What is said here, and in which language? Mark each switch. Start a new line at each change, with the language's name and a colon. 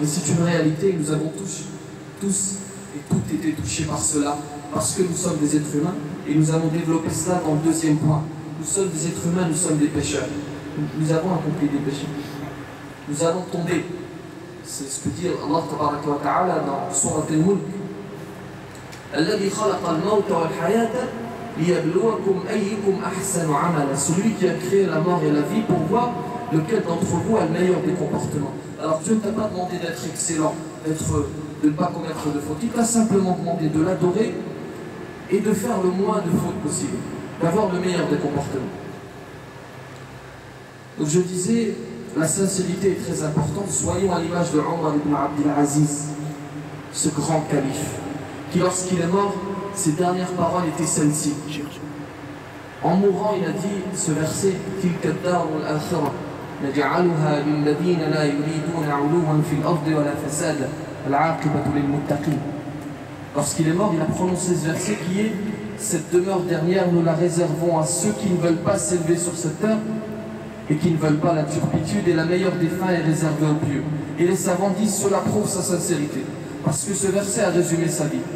French: Et c'est une réalité, nous avons tous et toutes été touchés par cela, parce que nous sommes des êtres humains et nous allons développer cela dans le 2e point. Nous sommes des êtres humains, nous sommes des pécheurs. Nous avons accompli des péchés. Nous allons tomber. C'est ce que dit Allah Ta'ala dans Surat Al-Mulk.
Arabic: الذي خلق الموت والحياة ليبلوكم أيكم أحسن عملا.
French: Celui qui a créé la mort et la vie pour voir lequel d'entre vous a le meilleur des comportements. Alors Dieu ne t'a pas demandé d'être excellent, de ne pas commettre de fautes. Il t'a simplement demandé de l'adorer et de faire le moins de fautes possible, d'avoir le meilleur des comportements. Donc je disais, la sincérité est très importante. Soyons à l'image de Omar ibn Abdul Aziz, ce grand calife, qui lorsqu'il est mort, ses dernières paroles étaient celles-ci. En mourant, il a dit ce verset,
Arabic: تِلْكَ الدَّارُ الْآخِرَةُ نَجْعَلُهَا لِلَّذِينَ لَا يُرِيدُونَ عُلُوًّا فِي الْأَرْضِ وَلَا فَسَادًا الْعَاقِبَةُ لِلْمُتَّقِينَ.
French: Lorsqu'il est mort, il a prononcé ce verset qui est cette demeure dernière, nous la réservons à ceux qui ne veulent pas s'élever sur cette terre et qui ne veulent pas la turpitude, et la meilleure des fins est réservée aux pieux. Et les savants disent cela prouve sa sincérité, parce que ce verset a résumé sa vie.